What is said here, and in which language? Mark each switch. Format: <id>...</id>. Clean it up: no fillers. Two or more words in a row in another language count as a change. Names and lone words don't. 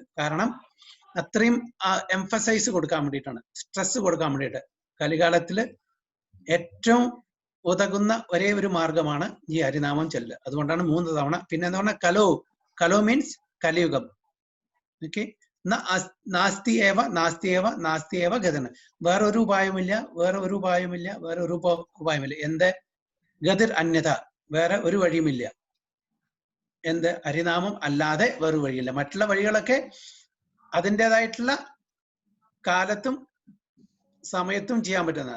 <ml>കാരണം അത്രയും എംഫസൈസ് കൊടുക്കാൻ വേണ്ടിയിട്ടാണ്, സ്ട്രെസ് കൊടുക്കാൻ വേണ്ടിയിട്ട്. കലികാലത്തില് ഏറ്റവും ഉതകുന്ന ഒരേ ഒരു മാർഗമാണ് ഈ ഹരിനാമം ചെല്ല്. അതുകൊണ്ടാണ് 3 തവണ. പിന്നെ എന്താ പറഞ്ഞാൽ കലോ മീൻസ് കലിയുഗം. ഓക്കെ,</ml> <sa>നാസ്തി ഏവ നാസ്തി ഏവ നാസ്തി ഏവ ഗതന.</sa> <ml>വേറൊരു ഉപായമില്ല, വേറെ ഒരു ഉപായമില്ല, വേറെ ഒരു ഉപായമില്ല. എന്ത്?</ml> <sa>ഗതിർ അന്യത,</sa> <ml>വേറെ ഒരു വഴിയുമില്ല. എന്ത്? ഹരിനാമം അല്ലാതെ വേറൊരു വഴിയില്ല. മറ്റുള്ള വഴികളൊക്കെ അതിൻ്റെതായിട്ടുള്ള കാലത്തും സമയത്തും ചെയ്യാൻ പറ്റുന്നതാണ്.</ml>